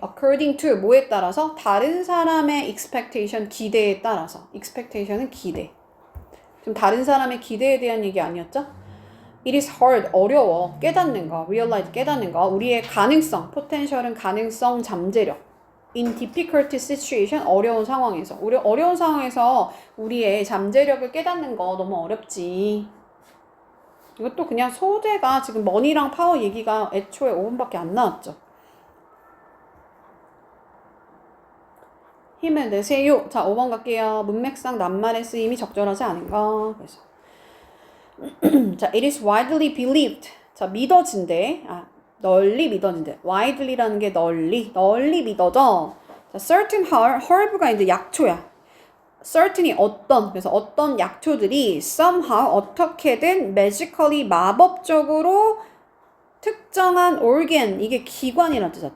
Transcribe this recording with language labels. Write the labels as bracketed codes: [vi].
[en] according to [ko] 뭐에 따라서? 다른 사람의 expectation, 기대에 따라서. expectation은 기대. 지금 다른 사람의 기대에 대한 얘기 아니었죠? [en] It is hard. [ko] 어려워. 깨닫는 거. realize 깨닫는 거. 우리의 가능성. potential은 가능성, 잠재력. [en] in difficult situation, [ko] 어려운 상황에서. 어려운 상황에서 우리의 잠재력을 깨닫는 거 너무 어렵지. 이것도 그냥 소재가 지금 머니랑 파워 얘기가 애초에 5분밖에 안 나왔죠. 힘을 내세요. 자, 5번 갈게요. 문맥상 낱말의 쓰임이 적절하지 않은가. 그래서 자, [en] it is widely believed. [ko] 자, 믿어진대. 널리 믿어진대. widely라는 게 널리 믿어져. 자, certain herb가 이제 약초야. certain이 어떤, 그래서 어떤 약초들이 somehow 어떻게든 magically 마법적으로 특정한 organ, 이게 기관이라는 뜻이야.